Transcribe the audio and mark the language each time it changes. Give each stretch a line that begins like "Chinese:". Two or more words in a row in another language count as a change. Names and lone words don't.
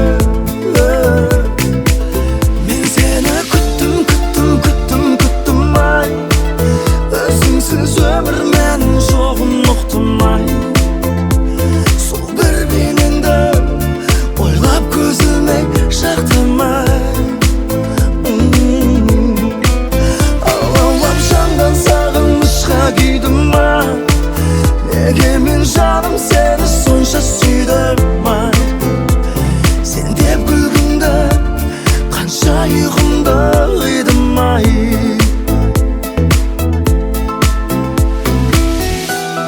Kazakh: Мен сені күттім, күттім, күттім, күттім ай. Өзіңсіз өмір мен жоғын ұқтым ай. Сол бір бейнеңді ойлап көзілмей шақтым ай.
Uzbek: Kuydim ay. Nega men жаным seni soncha suydim ay. Sen deb kulgingda qancha uyqumda uyg'odim ay.